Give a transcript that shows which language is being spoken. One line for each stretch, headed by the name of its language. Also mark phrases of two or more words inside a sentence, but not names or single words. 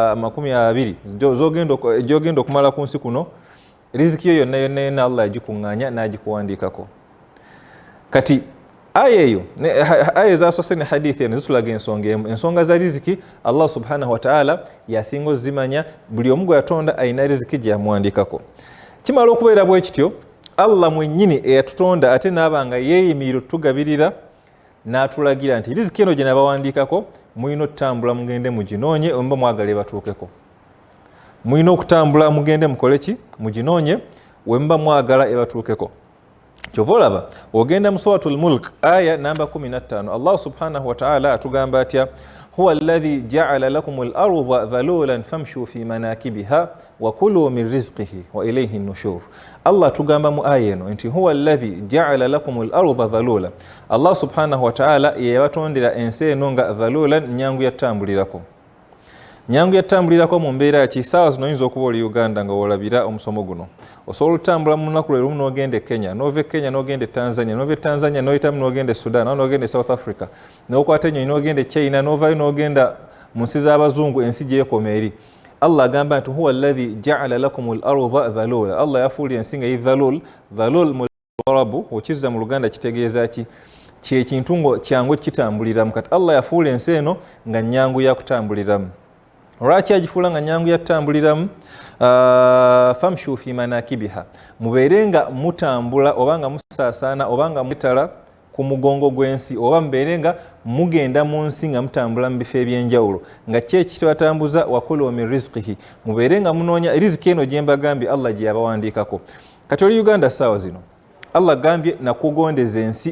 Ganda: 20 gy'ogenda okumala ku nsi kuno riziki yo yonna yonna Allah agikuŋŋaanya n'agikuwandiikako kati aya eyo aya ezaasose ne hadithi eno zitulaga ensonga emu ensonga za riziki Allah
Arabic: سبحانه وتعالى
Ganda: yasinga ozimanya buli omu gwe yatonda ayina riziki gye yamuwandiikako kimala okubeera bwe kityo Allah mwennyini eyatutonda ate n'abanga yeeyimirira otugabirira n'atulagira nti riziki eno gye nabawandiikako mulina okutambula mugende muginoonye omba mwagala ebatuukeko mulina okutambula mugende mukole ki muginoonye wemba mwagala ebatuukeko kyova olaba ogenda mu suratul mulk aya namba 15 Allah
Arabic: سبحانه وتعالى
Ganda: atugamba atya
Arabic: هو الذي جعل لكم الأرض ذلولا فامشوا في مناكبها وكلوا من رزقه وإليه النشور Allah
Ganda: tugamba mu aya eno nti
Arabic: هو الذي جعل لكم الأرض ذلولا الله سبحانه وتعالى
Ganda: yabatondera ensi eno nga dhalulan nyangu yatambulirako nyangu yatambulirako mu mbeera ki saawa zino oyinza okuba oli Uganda nga wolabira omusomo guno osobola otambula mu lunaku lwe lumu n'ogenda e Kenya n'ova e Kenya n'ogenda e Tanzania n'ova e Tanzania n'oyitamu n'ogenda e Sudan n'ogenda e South Africa n'okwata ennyonyi n'ogenda e China n'ovayo n'ogenda mu nsi z'abazungu ensi gy'ekoma eri Allah agamba nti
Arabic: هو الذي جعل لكم الأرض ذلولا
Ganda: Allah yafuulira ensi nga dhalul mu Arabu okizza mu Luganda kitegeeza ki kyekintu ngo kyangu kitambuliramu kati Allah yafuula ensi eno nga nyangu yakutambuliramu lwaki agifuula nga nyangu yatambuliramu
Arabic: فامشوا في مناكبها
Ganda: mubeere nga mutambula oba nga musaasaana oba nga mutala ku mugongo gw'ensi oba mubeere nga mugenda mu nsi nga mutambula mu bifo eby'enjawulo nga kyekibatambuza
Arabic: وكلوا من رزقه
Ganda: mubeere nga munoonya riziki eno gye mbagambye Allah gye yabawandiikako kati oli Uganda saawa zino Allah gambye nakugondeza ensi